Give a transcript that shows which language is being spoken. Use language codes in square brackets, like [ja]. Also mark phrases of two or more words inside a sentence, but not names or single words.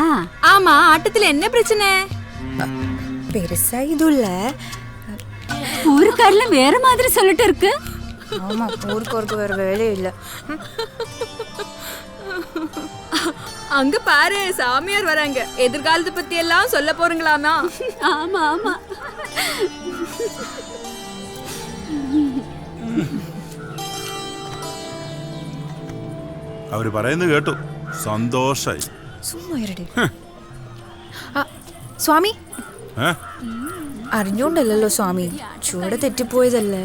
[ta] ஆமா, ஆட்டத்தில் என்ன பிரச்சனை? பெருசா இதுவும் இல்ல. ஊருக்காரில வேற மாதிரி சொல்லிட்டு இருக்கு. ஆமா, ஊருக்கு வேற வேலையே இல்ல. அங்க பாரு, சாமியார் வராங்க. எதிர்காலத்தை பத்தி எல்லாம் சொல்ல போறீங்களாமா? ஆமா ஆமா. [ml] അവര് പറയുന്നത് കേട്ടു. സന്തോഷായി. സ്വാമി, അറിഞ്ഞോണ്ടല്ലോ സ്വാമി, ചൂട് തെറ്റിപ്പോയതല്ലേ.